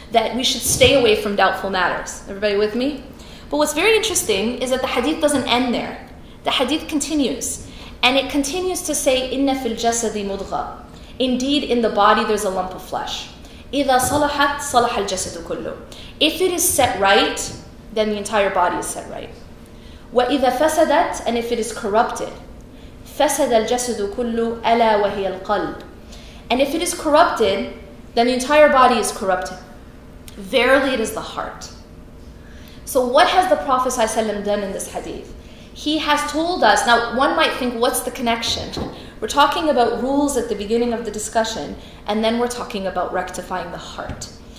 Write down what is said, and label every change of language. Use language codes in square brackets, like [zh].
[en] That we should stay away from doubtful matters. Everybody with me? But what's very interesting is that the hadith doesn't end there. The hadith continues. And it continues to say, [ar] إِنَّ فِي الْجَسَدِ مُضْغَةً. [en] Indeed, in the body there's a lump of flesh. [ar] إِذَا صَلَحَتْ صَلَحَ الْجَسَدُ كُلُّهُ. [en] If it is set right, then the entire body is set right. [ar] وَإِذَا فَسَدَتْ. [en] And if it is corrupted, [ar] فَسَدَ الْجَسَدُ كُلُّهُ أَلَا وَهِيَ الْقَلْبُ. [en] And if it is corrupted, then the entire body is corrupted. Verily, it is the heart. So what has the Prophet ﷺ done in this hadith? He has told us, now one might think, what's the connection? We're talking about rules at the beginning of the discussion, and then we're talking about rectifying the heart.